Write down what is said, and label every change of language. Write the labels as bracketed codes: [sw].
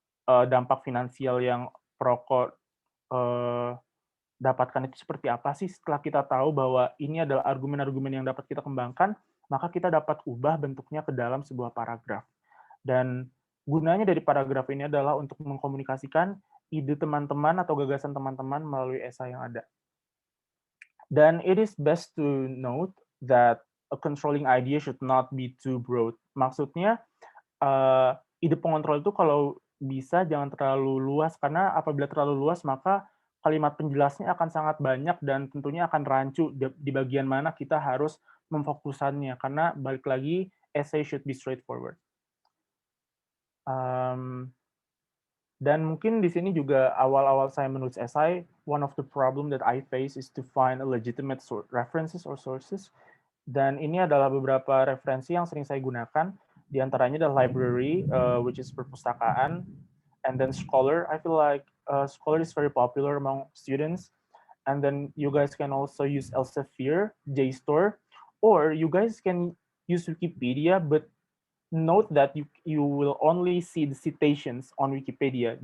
[id] dampak finansial yang perokok dapatkan itu seperti apa sih. Setelah kita tahu bahwa ini adalah argumen-argumen yang dapat kita kembangkan, maka kita dapat ubah bentuknya ke dalam sebuah paragraf. Dan gunanya dari paragraf ini adalah untuk mengkomunikasikan ide teman-teman atau gagasan teman-teman melalui esai yang ada. [en] Dan it is best to note that a controlling idea should not be too broad. [id] Maksudnya, ide pengontrol itu kalau bisa jangan terlalu luas, karena apabila terlalu luas maka kalimat penjelasnya akan sangat banyak dan tentunya akan rancu di bagian mana kita harus memfokusannya, karena balik lagi, [en] essay should be straightforward. [id] Dan mungkin di sini juga awal-awal saya menulis esai, [en] one of the problem that I face is to find a legitimate references or sources. [id] Dan ini adalah beberapa referensi yang sering saya gunakan. Di antaranya adalah [en] library, which is perpustakaan, and then Scholar. I feel like Scholar is very popular among students. And then you guys can also use Elsevier, JSTOR, or you guys can use Wikipedia, but note that you will only see the citations on Wikipedia.